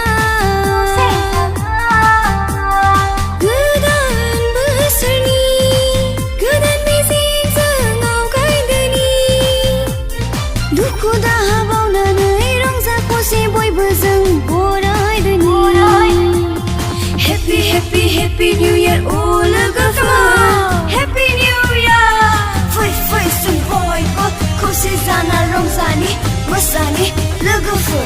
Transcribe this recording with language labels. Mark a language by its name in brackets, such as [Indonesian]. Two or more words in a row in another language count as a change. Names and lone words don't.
[Bodo] गोदान बोसोरनि गोदान मिजिंजों आवगायदोनि दुखु दाहा बावनानै रंजा खुसि बयबो जों बरायदोनि [English] Happy Happy Happy New Year [Bodo] लोगोफोर [English] Happy New Year [Bodo] फै फै जों बयबो खौसे जाना रंजानि मोसानि लोगोफोर